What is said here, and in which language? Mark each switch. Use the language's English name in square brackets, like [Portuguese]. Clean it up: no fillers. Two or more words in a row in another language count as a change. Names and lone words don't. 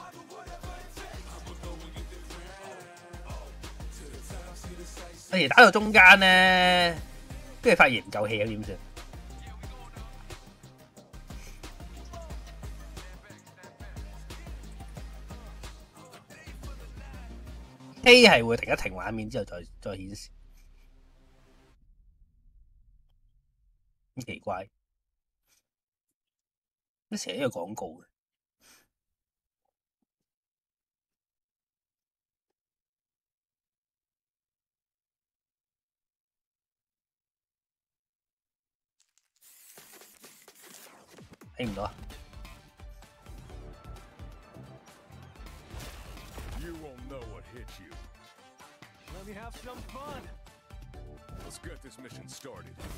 [Cantonese] 有時打到中間咧，跟住發現唔夠氣咁點算？A 係會停一停畫面之後再顯示，咁奇怪，乜成日呢個廣告嘅？睇唔到啊！ [English] Let me have some fun. Let's get this mission started.